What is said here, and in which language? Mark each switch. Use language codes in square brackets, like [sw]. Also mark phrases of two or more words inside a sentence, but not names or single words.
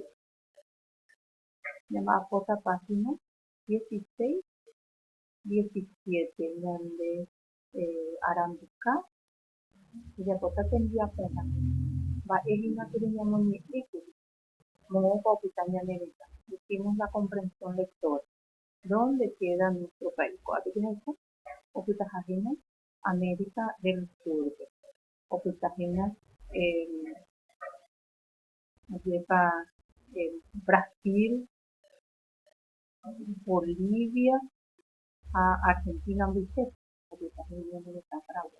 [gn] Ñamba'apóta página 16, 17 ñande arambuka ejapóta tembiaporã. Mba'éhina reñamoñe'ẽkuri. Moõpa opyta ñane retã. [es] Hicimos la comprensión lectora. ¿Dónde queda nuestro país? [gn] Ko'ápe jaiko opytahahéna América del Sur. Opytahéna ojepa Brasil, Bolivia ha Argentina mbytépe opytahe ñane retã Paraguay.